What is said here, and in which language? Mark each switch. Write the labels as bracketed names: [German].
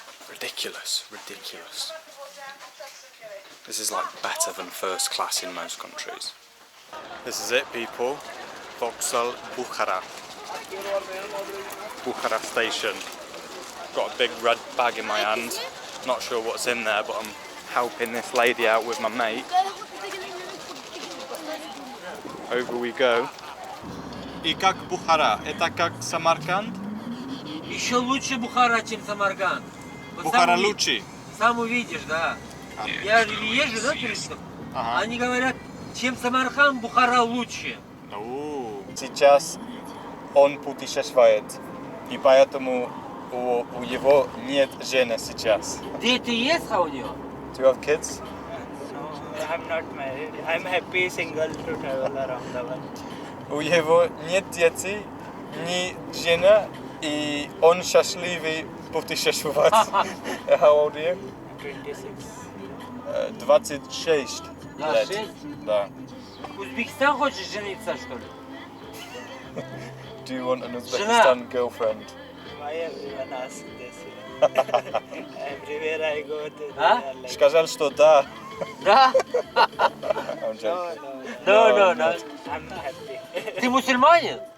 [English] Ridiculous, ridiculous. This is like better than first class in most countries. This is it, people. Vauxhall Bukhara. Bukhara station. Got a big red bag in my hand. Not sure what's in there, but I'm helping this lady out with my mate. Over we go. [Russian] И как Bukhara? Это как Самарканд? Еще лучше Бухара, чем Самарканд. Bukhara лучше? Сам увидишь, да. Я езжу, да, туристов. Они говорят, чем Самарканд, Бухара лучше. Сейчас он путешествует, и поэтому у него нет жены сейчас. Дети есть у него? [English] Do you have kids? No, I'm not married. I'm happy single to travel around the world. [Russian] У него нет детей, ни жены, и он счастливый путешествовать. [English] How old are you? 26. [Russian] 26 лет. 26? Да. В Узбекистан хочешь жениться, что ли? [English] Do you want an Uzbekistan girlfriend? Why everyone asks this? Everywhere I go, they are like, [Russian] Сказал, что да. Да? [English] I'm joking. No. I'm happy. [Russian] Ты мусульманин?